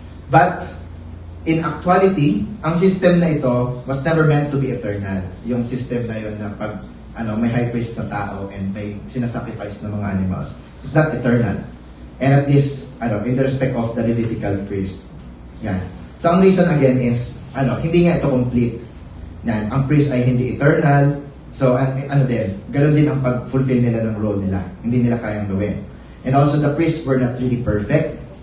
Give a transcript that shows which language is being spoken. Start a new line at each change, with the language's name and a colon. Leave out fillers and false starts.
English: But, in actuality,
Filipino: ang system na ito
English: was never meant to be eternal.
Filipino: Yung system na yun na pag may high priest na tao and may sinasacrifice ng mga animals.
English: It's not eternal. And at least, in the respect of the Levitical priest. Yan.
Filipino: So, ang
English: reason again is,
Filipino: hindi nga ito complete. Yan. Ang priest ay hindi eternal. So, ganun din ang pag-fulfill nila ng role nila. Hindi nila kayang gawin.
English: And also, the priests were not really perfect.